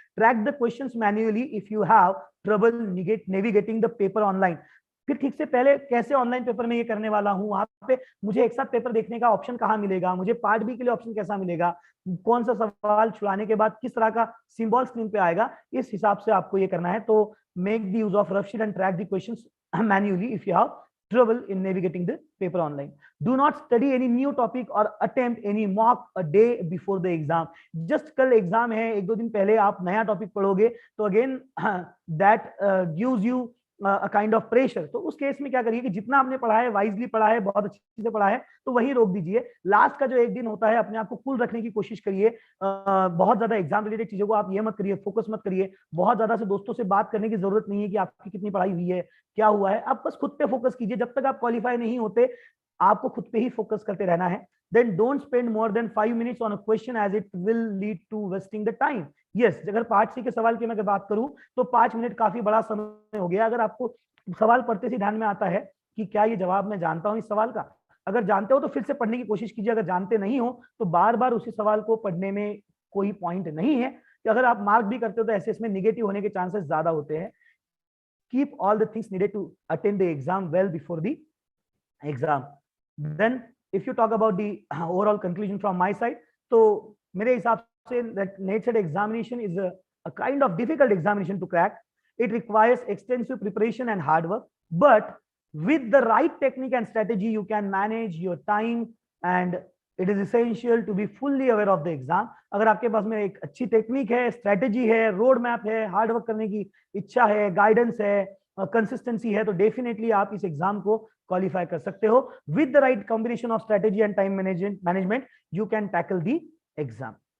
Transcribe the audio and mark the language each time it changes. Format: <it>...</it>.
<en>Track the questions manually if you have trouble navigating the paper online.</en> <hi>फिर ठीक से पहले कैसे ऑनलाइन पेपर में ये करने वाला हूँ, वहां पे मुझे एक साथ पेपर देखने का ऑप्शन कहाँ मिलेगा, मुझे पार्ट बी के लिए ऑप्शन कैसा मिलेगा, कौन सा सवाल छुड़ाने के बाद किस तरह का सिंबल स्क्रीन पे आएगा, इस हिसाब से आपको ये करना है।</hi> <en>तो make the use of rough sheet and track the questions manually if you have trouble in navigating the paper online. Do not study any new topic or attempt any mock a day before the exam.</en> <hi>Just कल exam है, 1-2 दिन पहले आप नया topic पढ़ोगे तो again</hi> <en>that gives you a kind of pressure.</en> <hi>तो उस केस में क्या करिए कि जितना आपने पढ़ा है वाइजली पढ़ा है, बहुत अच्छे से पढ़ा है तो वही रोक दीजिए। लास्ट का जो 1 दिन होता है अपने आप को कूल रखने की कोशिश करिए। बहुत ज्यादा एग्जाम रिलेटेड चीजों को आप ये मत करिए, फोकस मत करिए। बहुत ज्यादा से दोस्तों से बात करने की जरूरत नहीं है कि आपकी कितनी पढ़ाई हुई है, क्या हुआ है। आप बस खुद पे फोकस कीजिए। जब तक आप क्वालिफाई नहीं होते आपको खुद पे ही फोकस करते रहना है।</hi> <en>Then don't spend more than 5 minutes on a question as it will lead to wasting the time.</en> <hi>Yes, अगर पार्ट सी के सवाल की मैं बात करूं तो 5 मिनट काफी बड़ा समय हो गया। अगर आपको सवाल पढ़ते से ध्यान में आता है कि क्या ये जवाब मैं जानता हूं इस सवाल का, अगर जानते हो तो फिर से पढ़ने की कोशिश कीजिए। अगर जानते नहीं हो तो बार बार उसी सवाल को पढ़ने में कोई पॉइंट नहीं है। कि अगर आप मार्क भी करते हो तो ऐसे इसमें निगेटिव होने के चांसेस ज्यादा होते हैं।</hi> <en>Keep all the things needed to attend the exam well before the exam. Then if you talk about the overall conclusion from my side,</en> <hi>तो मेरे हिसाब से</hi> <en>that NET-SET examination is a kind of difficult examination to crack. It requires extensive preparation and hard work, but with the right technique and strategy, you can manage your time, and it is essential to be fully aware of the exam.</en> <hi>अगर आपके पास में एक अच्छी technique है, strategy है, road map है, hard work करने की इच्छा है, गाइडेंस है, कंसिस्टेंसी है, तो डेफिनेटली आप इस एग्जाम को क्वालिफाई कर सकते हो।</hi> <en>With the right combination of strategy and time management you can tackle the exam.</en>